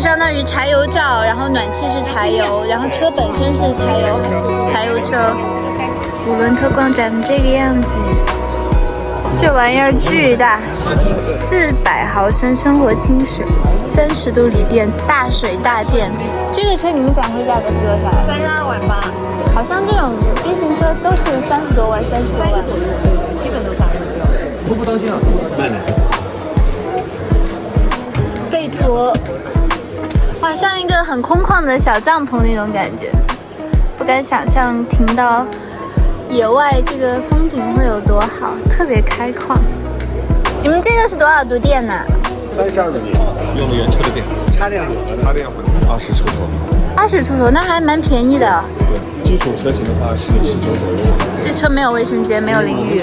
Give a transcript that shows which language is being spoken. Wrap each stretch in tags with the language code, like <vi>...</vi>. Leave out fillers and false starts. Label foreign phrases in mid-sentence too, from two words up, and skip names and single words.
<zh>相當於柴油灶，然後暖氣是柴油，然後車本身是柴油車。5輪特光展這個樣子，這玩意兒巨大，400毫升生活清水，30度锂電，大水大電。這個車你們展會價格是多少？32萬8。好像這種 B 型車都是30多萬，30多萬，基本都30多。拖不当心啊，慢点。背拖，哇，像一个很空旷的小帐篷那種感觉，不敢想象停到野外这个風景會有多好，特別開曠。你們這個是多少度電呢？32度電，用的原車的電，插電 20出頭。 20出頭，那還蠻便宜的。對，基礎車型的話是10周左右。這車沒有衛生間，沒有淋浴。</zh>